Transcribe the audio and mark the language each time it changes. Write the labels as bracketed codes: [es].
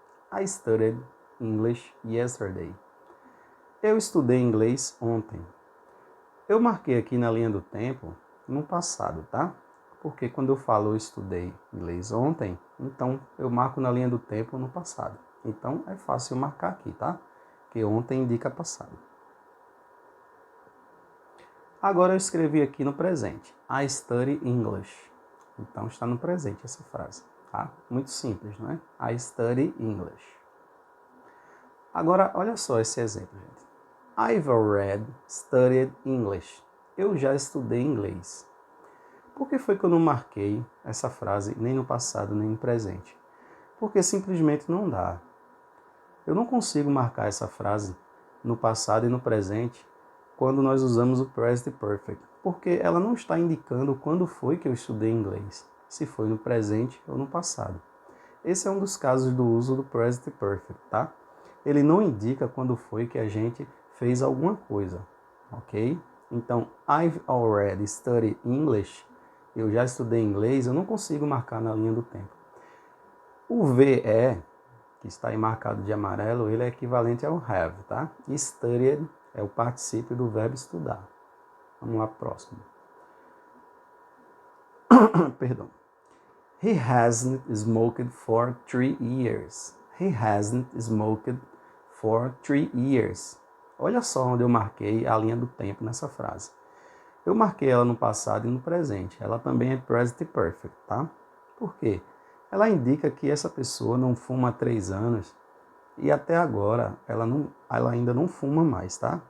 [en] I studied English yesterday. [pt] Eu estudei inglês ontem. Eu marquei aqui na linha do tempo no passado, tá? Porque quando eu falo eu estudei inglês ontem, então eu marco na linha do tempo no passado. Então é fácil marcar aqui, tá? Que ontem indica passado. Agora eu escrevi aqui no presente. [en] I study English. [pt] Então está no presente essa frase, tá? Muito simples, não é? [en] I study English. [pt] Agora olha só esse exemplo, gente. [en] I've already studied English. [pt] Eu já estudei inglês. Por que foi que eu não marquei essa frase nem no passado nem no presente? Porque simplesmente não dá. Eu não consigo marcar essa frase no passado e no presente quando nós usamos o present perfect, porque ela não está indicando quando foi que eu estudei inglês, se foi no presente ou no passado. Esse é um dos casos do uso do present perfect, tá? Ele não indica quando foi que a gente fez alguma coisa, ok? [en] Então, I've already studied English. [pt] Eu já estudei inglês, eu não consigo marcar na linha do tempo. O VE, que está aí marcado de amarelo, ele é equivalente ao have, tá? E studied é o particípio do verbo estudar. Vamos lá, próximo. Perdão. [en] He hasn't smoked for 3 years. He hasn't smoked for 3 years. [pt] Olha só onde eu marquei a linha do tempo nessa frase. Eu marquei ela no passado e no presente. Ela também é present perfect, tá? Por quê? Ela indica que essa pessoa não fuma há 3 anos e até agora ela ainda não fuma mais, tá?